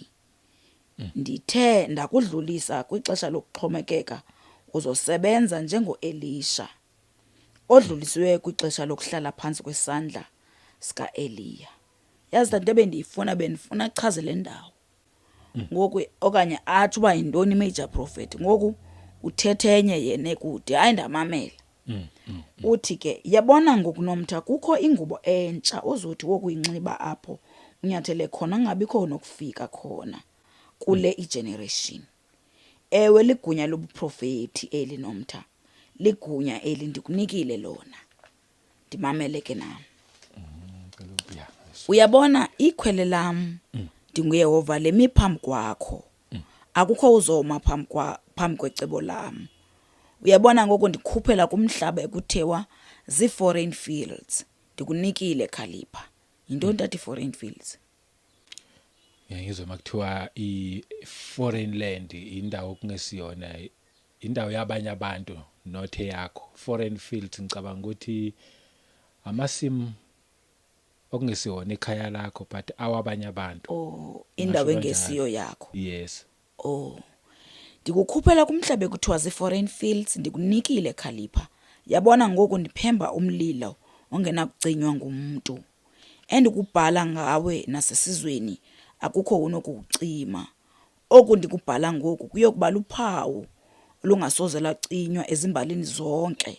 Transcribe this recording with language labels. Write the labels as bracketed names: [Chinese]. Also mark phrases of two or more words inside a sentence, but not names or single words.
[Xhosa] Ndithe ndakudlulisa kwixesha lokuxhomekeka uzosebenza njengoElisha odlulisiwe kwixesha lokuhlala phansi kwesandla sika Eliya. Yazi into bendifuna achaze le ndawo ngoku okanye athi uba yintoni [English] major prophet [Xhosa] ngoku uthethe enye yena ekude hayi ndamamela. Uthi ke yabona ngokunomtha kukho ingubo entsha ozothi wokuyinxiba apho unyathele khona ngabikho nokufika khona kule igeneration. Ewe ligunya lobuprofeti eli nomtha, ligunya eli ndikunikile lona, ndimamele ke nami. Uyabona ikhwele lam ndinguYehova lemi phambi kwakho, akukho uzoma phambi kwecebo lam. Uyabona ngoku ndikhuphela kumhlaba ekuthewa zii- [English] foreign fields, [Xhosa] ndikunikile Khalipha. Yintoni ntathi [English] foreign fields? [Zulu] Ngizwe makuthiwa i- [English] foreign land [Zulu] indawo kungesiyona, indawo yabanye abantu not eyakho. [English] Foreign fields [Zulu] ngicabanga ukuthi amasimu okungesiwona ekhaya lakho but awabanye abantu. [Xhosa] Oh, indawo engesiyo yakho. [English] Yes. Oh. [Xhosa] Ndikukhuphela kumhlaba ekuthiwa zii- [English] foreign fields, [Xhosa] ndikunikile Khalipha. Yabona ngoku ndiphemba umlilo ongenakucinywa ngumntu. Endikubhala ngawe nasesizweni akukho unokucima. Oku ndikubhala ngoku kuyokuba luphawu olungasoze lacinywa ezimbalini zonke.